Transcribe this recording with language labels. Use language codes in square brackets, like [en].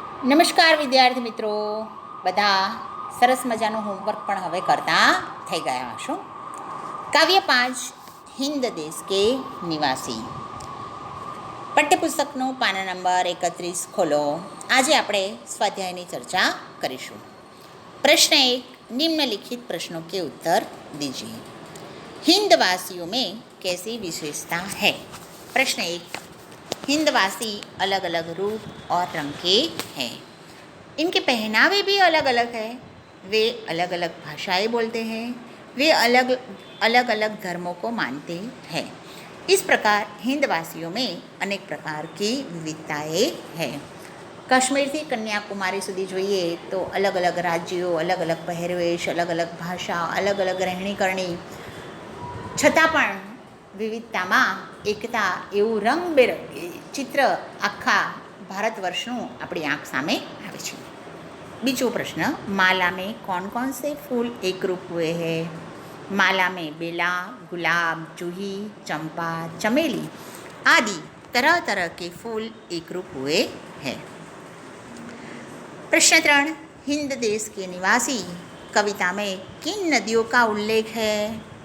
[gu] નમસ્કાર વિદ્યાર્થી મિત્રો, બધા સરસ મજાનું હોમવર્ક પણ હવે કરતા થઈ ગયા હશો. કાવ્ય 5 હિન્દ દેશ કે નિવાસી પાઠ્યપુસ્તકનું પાના નંબર 31 ખોલો. આજે આપણે સ્વાધ્યાયની ચર્ચા કરીશું. [hi] प्रश्न 1, निम्नलिखित प्रश्नों के उत्तर दीजिए. हिंदवासियों में कैसी विशेषता है? प्रश्न 1, हिंदवासी अलग अलग रूप और रंग के हैं. इनके पहनावे भी अलग अलग है. वे अलग अलग भाषाएं बोलते हैं. वे अलग अलग धर्मों को मानते हैं. इस प्रकार हिंदवासियों में अनेक प्रकार की विविधताएं हैं. [gu] काश्मीर થી કન્યાકુમારી સુધી જોઈએ તો અલગ અલગ રાજ્યો, અલગ અલગ પહેરવેશ, અલગ અલગ ભાષા, અલગ અલગ રહેણીકરણી, છતાં પણ વિવિધતામાં એકતા એવું રંગબેરંગી ચિત્ર આખા ભારત વર્ષનું આપણી આંખ સામે આવે છે. બીજો પ્રશ્ન, [hi] माला में कौन कौन से फूल एक रूप हुए हैं? माला में बेला, गुलाब, जूही, चंपा, चमेली आदि तरह तरह के फूल एक रूप हुए हैं. प्रश्न 3, हिंद देश के निवासी कविता में किन नदियों का उल्लेख है?